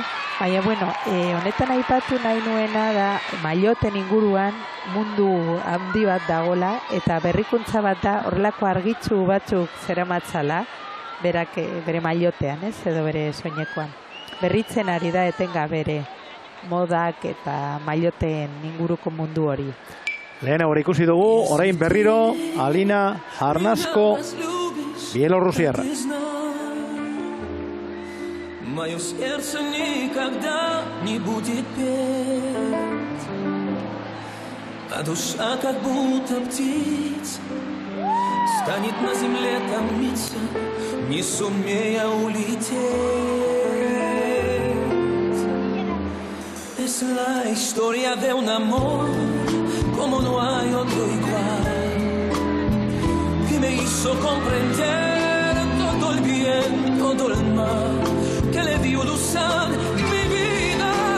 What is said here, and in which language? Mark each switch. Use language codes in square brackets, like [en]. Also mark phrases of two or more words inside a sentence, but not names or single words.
[eu] Baina, bueno, honetan aipatu nahi nuena da mailoten inguruan mundu handi bat dagola eta berrikuntza bat da horrelako argitzu batzuk zeramatzala berak bere mailotean, ez? Edo bere soinekoan. Berritzen ari da etenga bere modak eta mailoten inguruko mundu hori. Lehen hori ikusi dugu, orain berriro Alina Harnasko Bielorrusiarra. [ru] Мое сердце никогда не будет петь, а душа как будто птица станет на земле томиться, не сумея улететь. [es] Es la historia de un amor como no hay otro igual, que me hizo comprender todo el bien, todo el mal, que le dio luz a mi vida.